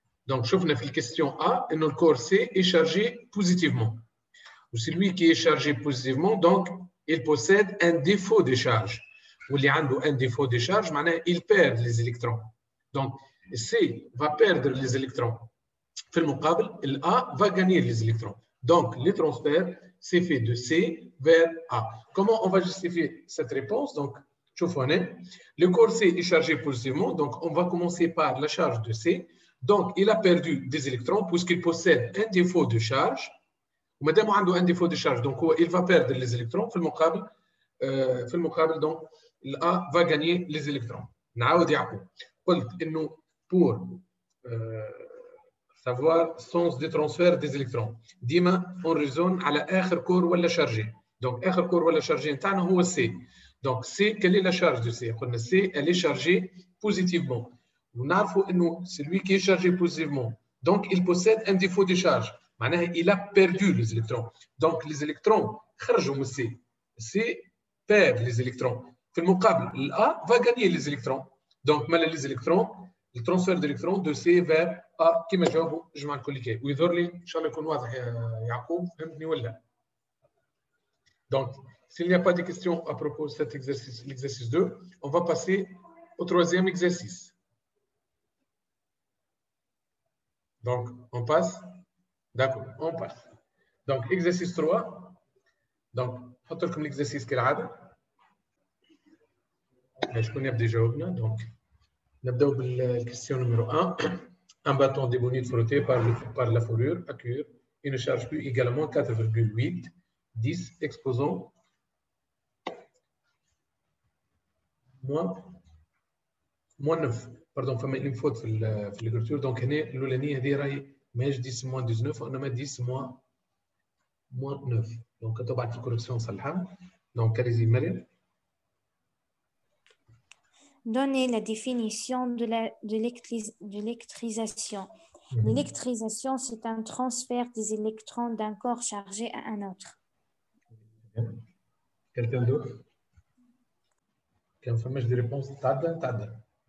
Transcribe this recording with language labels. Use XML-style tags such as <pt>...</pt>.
<fr>donc</fr> <ar>شفنا في الكيستيون</ar> <fr>A</fr> <ar>انه الكور</ar> <fr>C est chargé positivement ou celui qui est chargé positivement donc il possède un défaut de charge</fr> <ar>واللي عنده</ar> <fr>un défaut de charge</fr> <ar>معناه</ar> <fr>il perd les électrons donc C va perdre les électrons</fr> <ar>في المقابل ال</ar> <fr>A va gagner les électrons. Donc, les transferts, c'est fait de C vers A. Comment on va justifier cette réponse? Donc, le corps C est chargé positivement. Donc, on va commencer par la charge de C. Donc, il a perdu des électrons puisqu'il possède un défaut de charge. Madame a un défaut de charge, donc il va perdre les électrons.</fr> <ar>في المقابل,</ar> <fr>donc, le A va gagner les électrons.</fr> <ar>نعاود يعقوب. قلت إنه</ar> <fr>pour savoir sens de transfert des électrons.</fr> <ar>ديما</ar> <fr>on raisonne</fr> <ar>على آخر كور ولا شارجي. Donc آخر كور ولا شارجي نتاعنا هو C.</ar> <fr>Donc C, quelle est la charge de C?</fr> <ar>قلنا</ar> <fr>C, elle est chargée positivement.</fr> <ar>ونعرفوا إنه</ar> <fr>celui qui est chargé positivement, donc il possède un défaut de charge.</fr> <ar>معناها</ar> <fr>il a perdu les électrons. Donc les électrons</fr> <ar>خرجوا من</ar> <fr>C. C perd les électrons.</fr> <ar>في المقابل ال</ar> <fr>A va gagner les électrons. Donc</fr> <ar>مالا</ar> <fr>les électrons le transfert d'électrons de C vers A</fr> <ar>كما جاوبوا جماعة الكل ويظهر لي إن شاء الله يكون واضح يا يعقوب فهمتني ولا؟</ar> <fr>Donc, s'il n'y a pas de questions à propos de cet exercice, l'exercice 2, on va passer au troisième exercice. Donc, on passe. D'accord, on passe. Donc, exercice 3.</fr> <ar>Donc, نحط لكم l'exercice كالعادة. شكون يبدا يجاوبنا؟</ar> <fr>Donc,</fr> <ar>نبداو بالكيستيون numéro 1.</ar> <fr>Un bâton de bonite frotté par la fourrure à cuir, une charge Q également 4,8, 10 exposant moins 9. Pardon,</fr> <ar>فما</ar> <fr>une faute</fr> <ar>في</ar> <fr>l'écriture.</fr> <ar>Donc هنا الأولانية هذه راهي ماهيش 10 moins 19 وإنما 10 moins 9.</ar> <fr>Donc</fr> <ar>طبعا في الكوركسيون نصلحها.</ar> <fr>Donc allez-y Mariam. Donnez la définition de l'électrisation. L'électrisation, c'est un transfert des électrons d'un corps chargé à un autre. Quelqu'un d'autre? Qui a fait des réponses? Tada.</fr>